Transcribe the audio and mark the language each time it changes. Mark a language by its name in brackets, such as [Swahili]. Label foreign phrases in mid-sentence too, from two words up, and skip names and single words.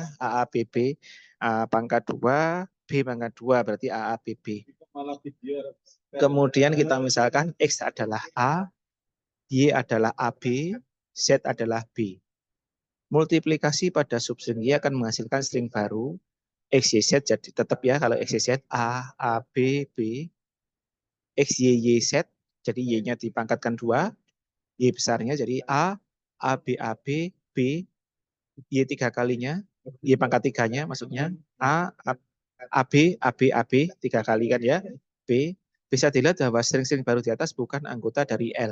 [Indonesian] AABB, A pangkat 2, B pangkat 2, berarti AABB. Kemudian kita misalkan X adalah A, Y adalah AB, Z adalah B. Multiplikasi pada substring Y akan menghasilkan string baru, X, Y, Z, jadi tetap ya kalau X, Y, Z, A, A, B, B, X, Y, Y, Z, jadi Y-nya dipangkatkan 2, Y besarnya jadi A, A, B, A, B, B, Y 3 kalinya, Y pangkat 3-nya maksudnya, A, A, B, A, B, A, B, 3 kali kan ya, B, bisa dilihat bahwa string-string baru di atas bukan anggota dari L.